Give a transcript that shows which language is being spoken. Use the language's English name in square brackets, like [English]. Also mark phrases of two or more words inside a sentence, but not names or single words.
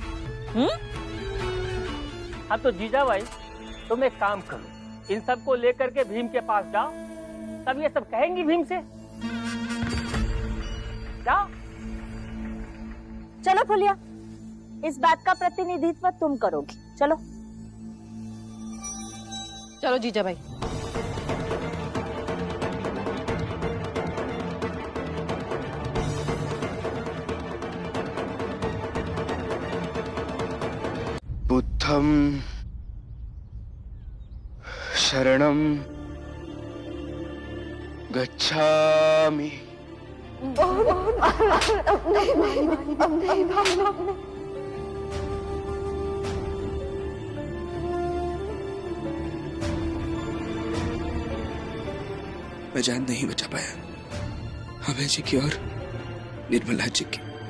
[Hindi] हाँ तो जीजा भाई, तुम एक काम करो, इन सब को लेकर के भीम के पास जाओ, तब ये सब कहेंगी भीम से। जाओ। चलो फुलिया, इस बात का प्रतिनिधित्व तुम करोगी। चलो चलो जीजा भाई। [Pali] बुद्धं शरणं गच्छामि। [Hindi] मैं जान नहीं बचा पाया अभय जी की और निर्मला जी की।